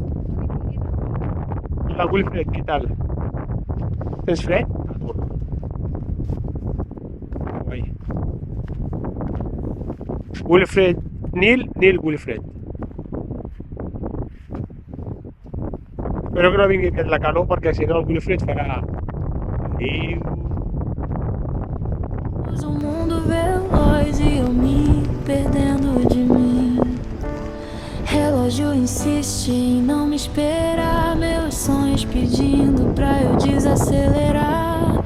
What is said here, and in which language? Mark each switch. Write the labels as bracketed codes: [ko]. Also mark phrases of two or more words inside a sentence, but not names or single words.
[ca] El Wilfred, què tal? Tens fred? Guai. Wilfred, Nil Wilfred. Espero que no vingui aquest la calor perquè si no el Wilfred farà... [pt] o mundo veloz e eu me perdendo de mim. Relógio insiste em não me esperar, meus sonhos pedindo pra eu desacelerar.